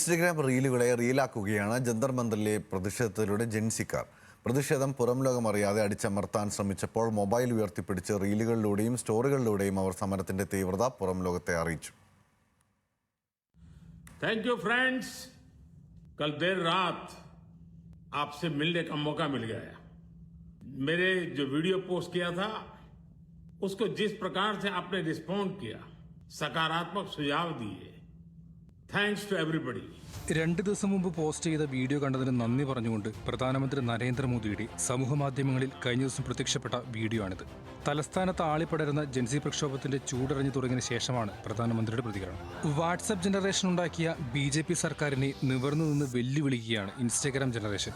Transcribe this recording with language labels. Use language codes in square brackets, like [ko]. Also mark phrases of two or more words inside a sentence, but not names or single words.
[ml] ഇൻസ്റ്റഗ്രാം റീലുകളെ റീലാക്കുകയാണ് ജന്തർ മന്ദറിലെ പ്രതിഷേധത്തിലൂടെ ജെൻസിക്കാർ. പ്രതിഷേധം പുറം ലോകം അറിയാതെ അടിച്ചമർത്താൻ ശ്രമിച്ചപ്പോൾ മൊബൈൽ ഉയർത്തിപ്പിടിച്ച് റീലുകളിലൂടെയും സ്റ്റോറികളിലൂടെയും അവർ സമരത്തിന്റെ തീവ്രത പുറം ലോകത്തെ അറിയിച്ചു. [en] thank you friends, [hi] कल देर रात आपसे मिलने का मौका मिल गया. मेरे जो वीडियो पोस्ट किया था उसको जिस प्रकार से आपने रिस्पॉन्ड किया, सकारात्मक सुझाव दिए, [en] thanks to everybody. [ml] 2 ദിവസം മുമ്പ് പോസ്റ്റ് ചെയ്ത വീഡിയോ കണ്ടതിന് നന്ദി പറഞ്ഞുകൊണ്ട് പ്രധാനമന്ത്രി നരേന്ദ്രമോദിയുടെ സമൂഹമാധ്യമങ്ങളിൽ കഴിഞ്ഞ ദിവസം പ്രത്യക്ഷപ്പെട്ട വീഡിയോ ആണിത്. തലസ്ഥാനത്ത് ആളിപ്പടരുന്ന ജൻസി പ്രക്ഷോഭത്തിന്റെ ചൂടറിഞ്ഞു തുടങ്ങിയ ശേഷമാണ് പ്രധാനമന്ത്രിയുടെ പ്രതികരണം. [en] WhatsApp generation [ml] ഉണ്ടാക്കിയ BJP സർക്കാരിനെ നിവർന്നു നിന്ന് വെല്ലുവിളിക്കുകയാണ് [en] Instagram generation.